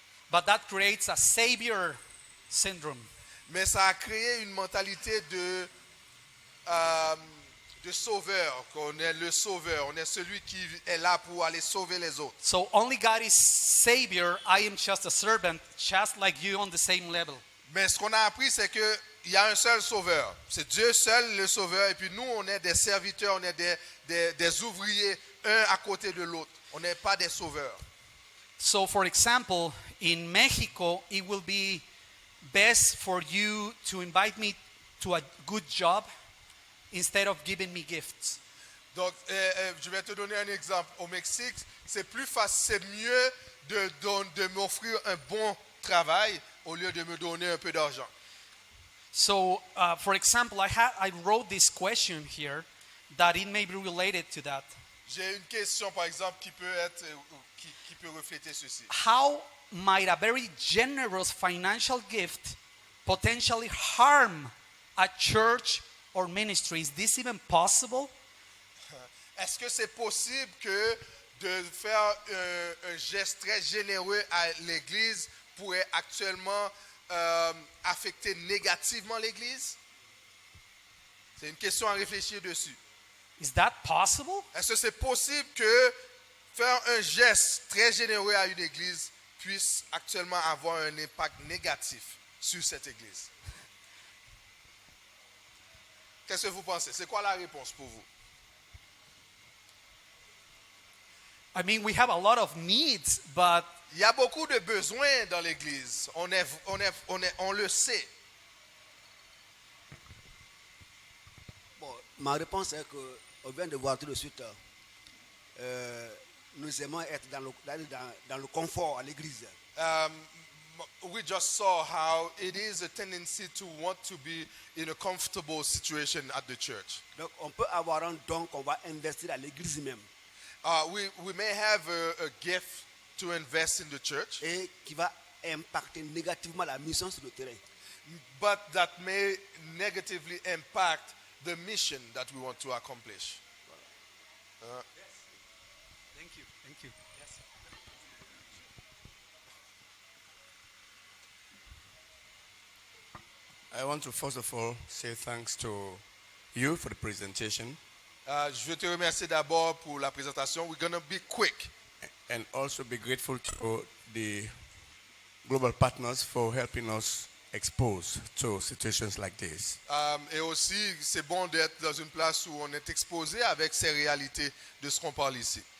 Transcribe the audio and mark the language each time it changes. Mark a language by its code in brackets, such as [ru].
[en] But that creates a savior syndrome. [fr] Mais ça a créé une mentalité de sauveur, qu'on est le sauveur, on est celui qui est là pour aller sauver les autres. [en] So only God is savior. I am just a servant, just like you on the same level. [fr] Mais ce qu'on a appris, c'est qu'il y a un seul sauveur. C'est Dieu seul le sauveur. Et puis nous, on est des serviteurs, on est des ouvriers, un à côté de l'autre. On n'est pas des sauveurs. [en] So for example, in Mexico, it will be best for you to invite me to a good job instead of giving me gifts. [fr] Donc, je vais te donner un exemple. Au Mexique, c'est plus facile, c'est mieux de m'offrir un bon travail au lieu de me donner un peu d'argent. [en] So, for example, I wrote this question here that it may be related to that. [fr] J'ai une question, par exemple, qui peut refléter ceci. [en] How might a very generous financial gift potentially harm a church or ministry? Is this even possible? [fr] Est-ce que c'est possible que de faire un geste très généreux à l'Église pourrait actuellement affecter négativement l'Église? C'est une question à réfléchir dessus. [en] Is that possible? [fr] Est-ce que c'est possible que faire un geste très généreux à une Église puisse actuellement avoir un impact négatif sur cette Église? Qu'est-ce que vous pensez? C'est quoi la réponse pour vous? [en] I mean, we have a lot of needs, but [fr] Il y a beaucoup de besoins dans l'Église. On le sait. Bon, ma réponse est qu'on vient de voir tout de suite, nous aimons être dans le confort à l'église. [en] we just saw how it is a tendency to want to be in a comfortable situation at the church. [fr] Donc, on peut avoir un don qu'on va investir à l'église même [en] We may have a gift to invest in the church, [fr] et qui va impacter négativement la mission sur le terrain. [en] but that may negatively impact the mission that we want to accomplish. Thank you. Thank you. I want to first of all say thanks to you for the presentation [fr] Je veux te remercier d'abord pour la présentation. [en] We're going to be quick. and also be grateful to the global partners for helping us expose to situations like this. [fr] Et aussi, c'est bon d'être dans une place où on est exposé avec ces réalités de ce qu'on parle ici.